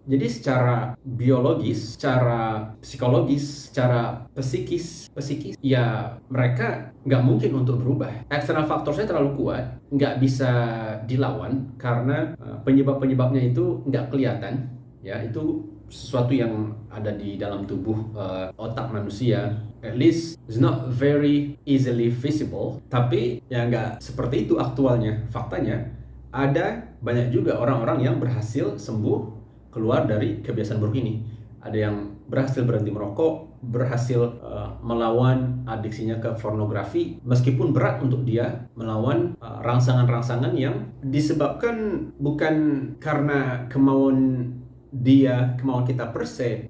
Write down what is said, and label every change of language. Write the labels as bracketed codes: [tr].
[id] Jadi secara biologis, secara psikologis, secara psikis, ya mereka nggak mungkin untuk berubah. External faktornya terlalu kuat, nggak bisa dilawan karena penyebab-penyebabnya itu nggak kelihatan. Ya, itu sesuatu yang ada di dalam tubuh otak manusia. [en] At least it's not very easily visible. [id] Tapi ya nggak seperti itu aktualnya. Faktanya ada banyak juga orang-orang yang berhasil sembuh keluar dari kebiasaan buruk ini. Ada yang berhasil berhenti merokok, berhasil melawan adiksinya ke pornografi, meskipun berat untuk dia melawan rangsangan-rangsangan yang disebabkan bukan karena kemauan kita per se.